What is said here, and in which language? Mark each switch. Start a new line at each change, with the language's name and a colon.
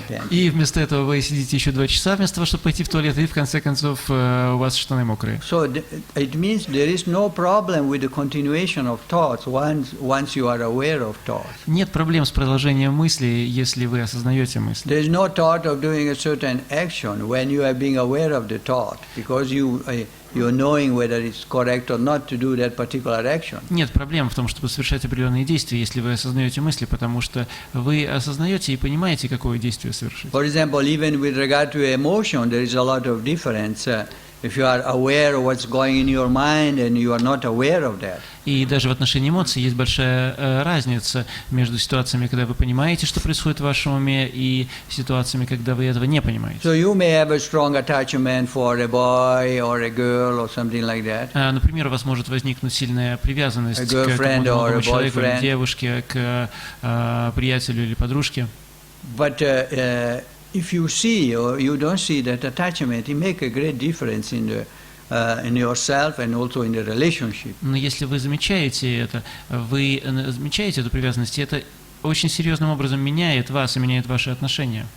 Russian: И вместо этого вы сидите еще 2 часа, вместо того, чтобы пойти в туалет, и в конце концов у вас штаны мокрые.
English: So it means there is no problem with the continuation of thoughts once you are aware of thoughts.
Russian: Нет проблем с продолжением мысли, если вы осознаете мысли.
English: There is no thought of doing a certain action when you are being aware of the thought, because you're knowing whether it's correct or not to do that particular action.
Russian: Нет проблем в том, чтобы совершать определенные действия, если вы осознаете мысли, потому что вы осознаете и понимаете, какое действие совершить.
English: For example, even with regard to emotion, there is a lot of difference. If you are aware of what's going in your mind and you are not aware of that.
Russian: И даже в отношении эмоций есть большая разница между ситуациями, когда вы понимаете, что происходит в вашем уме, и ситуациями, когда вы этого не понимаете.
English: So you may have a strong attachment for a boy or a girl or something like that.
Russian: Например, у вас может возникнуть сильная привязанность к какому-то человеку, к девушке, к приятелю или подружке.
English: But if you see or you don't see that attachment, it makes a great difference in yourself and also in the relationship.
Russian: Но если вы замечаете это, вы замечаете эту привязанность, и это очень серьезным образом меняет вас и меняет ваши отношения.